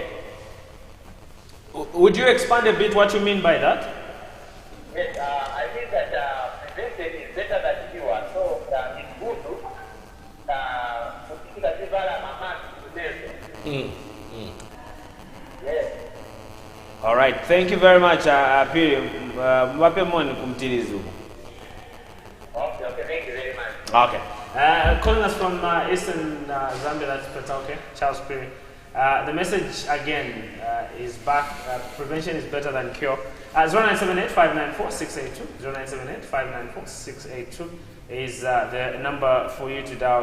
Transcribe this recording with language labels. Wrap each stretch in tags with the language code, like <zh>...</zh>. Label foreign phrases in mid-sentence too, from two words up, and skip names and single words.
<en>Would you expand a bit what you mean by that? Yes, I think that prevention is better than cure. So it's good to Yes. All right. Thank you very much, Piri.</en> <ny>Mwape mwani kumtilizu.</ny> <en>Okay, thank you very much. Okay. Calling us from Eastern Zambia, that's Petaoke, Charles Piri. The message again is back. Prevention is better than cure. 0978-594-682. 0978-594-682 is the number for you to dial.</en>